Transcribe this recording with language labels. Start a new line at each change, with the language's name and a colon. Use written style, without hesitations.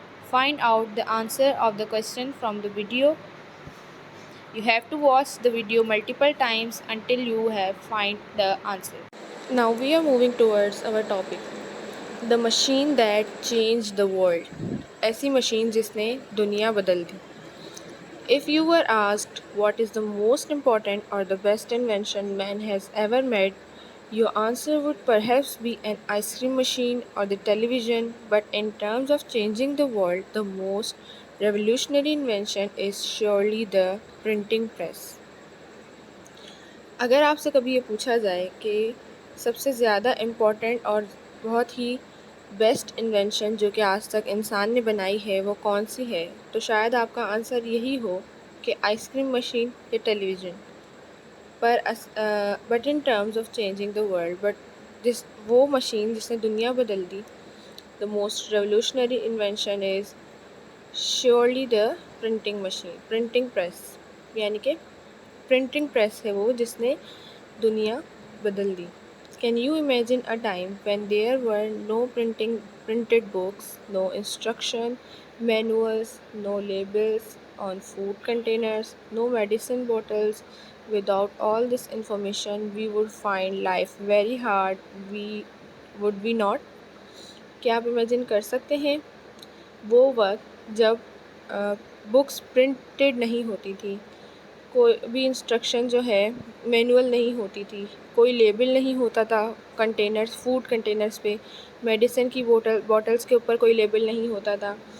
English: Find out the answer of the question from the video. You have to watch the video multiple times until you have find the answer. Now we are moving towards our topic. The machine that changed the world.
Hindi: ऐसी machine जिसने दुनिया बदल दी.
English: If you were asked what is the most important or the best invention man has ever made, your answer would perhaps be an ice cream machine or the television, but in terms of changing the world, the most revolutionary invention is surely the printing press.
Hindi: अगर आपसे कभी ये पूछा जाए कि सबसे ज़्यादा important और बहुत ही बेस्ट इन्वेंशन जो कि आज तक इंसान ने बनाई है वो कौन सी है, तो शायद आपका आंसर यही हो कि आइसक्रीम मशीन या टेलीविज़न.
English: पर but in terms of changing the world, but
Hindi: वो मशीन जिसने दुनिया बदल दी,
English: The most revolutionary invention is surely the printing press.
Hindi: यानी कि प्रिंटिंग प्रेस है वो जिसने दुनिया बदल दी.
English: Can you imagine a time when there were no printed books, no instruction manuals, no labels on food containers, no medicine bottles? Without all this information, we would find life very hard. Would we not?
Hindi: क्या आप imagine कर सकते हैं वो वक्त जब books printed नहीं होती थी, कोई भी इंस्ट्रक्शन जो है मैनुअल नहीं होती थी, कोई लेबल नहीं होता था कंटेनर्स, फूड कंटेनर्स पे, मेडिसिन की बॉटल्स के ऊपर कोई लेबल नहीं होता था.